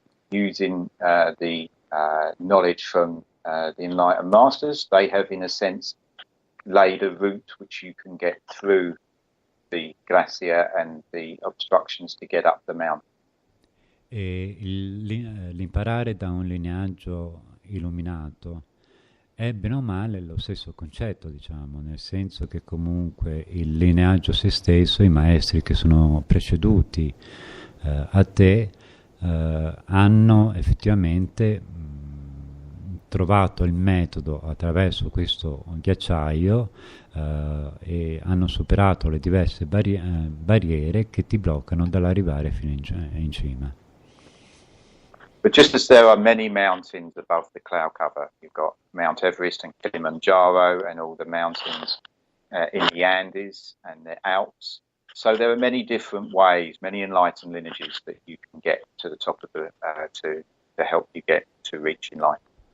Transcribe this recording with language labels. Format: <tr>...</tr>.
<en>Using the knowledge from the enlightened masters, they have in a sense laid a route which you can get through the glacier and the obstructions to get up the mountain.</en> <it>E l'imparare da un lineaggio illuminato è bene o male lo stesso concetto, diciamo, nel senso che comunque il lineaggio se stesso, i maestri che sono preceduti a te, hanno effettivamente trovato il metodo attraverso questo ghiacciaio e hanno superato le diverse barriere che ti bloccano dall'arrivare fino in cima.</it> <en>But just as there are many mountains above the cloud cover, you've got Mount Everest and Kilimanjaro and all the mountains in the Andes and the Alps. So there are many different ways, many enlightened lineages that you can get to the top of the to help you get to reach enlightenment.</en>